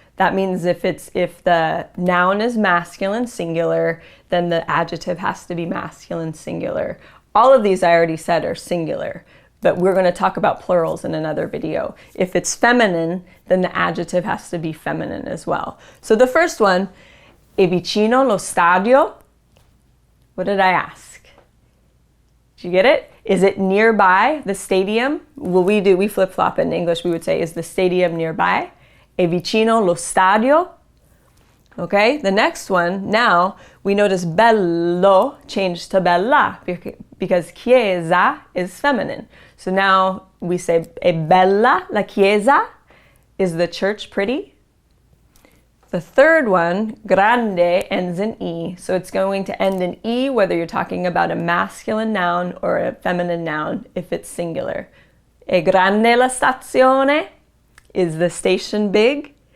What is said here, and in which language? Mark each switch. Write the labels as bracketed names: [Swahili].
[English] That means if the noun is masculine singular, then the adjective has to be masculine singular. All of these I already said are singular, but we're going to talk about plurals in another video. If it's feminine, then the adjective has to be feminine as well. So the first one, [Italian] è vicino lo stadio? [English] What did I ask? Did you get it? Is it nearby the stadium? Well, we flip-flop in English. We would say, is the stadium nearby? [Italian] È vicino lo stadio? [English] Okay, the next one, now we notice bello changed to bella because chiesa is feminine. So now we say [Italian] è bella la chiesa. [English] Is the church pretty? The third one, grande, ends in E. So it's going to end in E whether you're talking about a masculine noun or a feminine noun if it's singular. [Italian] È grande la stazione? [English] Is the station big?